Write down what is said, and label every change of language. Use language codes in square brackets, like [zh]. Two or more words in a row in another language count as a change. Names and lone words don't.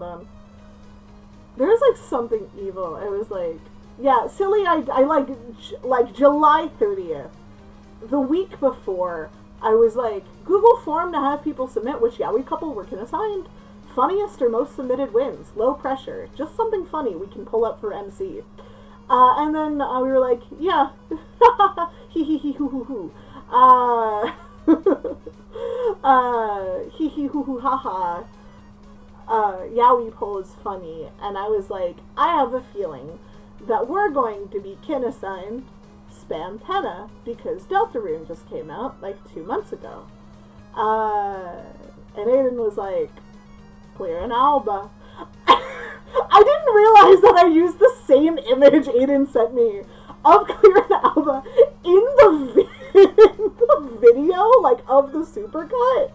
[en] There was, like, something evil. It was like, Yeah, silly, I like July 30th, the week before, I was like, Google form to have people submit which yaoi couple were assigned. Funniest or most submitted wins. Low pressure. Just something funny we can pull up for MC. And then we were like, yeah. Hee hee hee hoo hoo hoo. Hee hee hoo hoo ha ha. Yaoi poll is funny. And I was like, I have a feeling that we're going to be kin assigned Spam Tenna because Deltarune just came out like 2 months ago. And Aiden was like, Clear and Alba. I didn't realize that I used the same image Aiden sent me of Clear and Alba in the video, like, of the supercut.